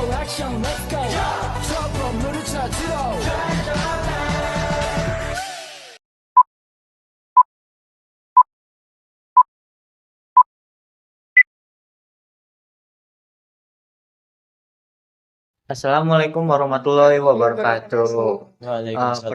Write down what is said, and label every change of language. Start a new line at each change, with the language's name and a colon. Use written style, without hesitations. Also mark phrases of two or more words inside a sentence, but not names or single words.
Korean: 형
English: let's go
Korean: 저 건물을 찾으러
Arabic: السلام عليكم ورحمة الله وبركاته. وعليكم السلام.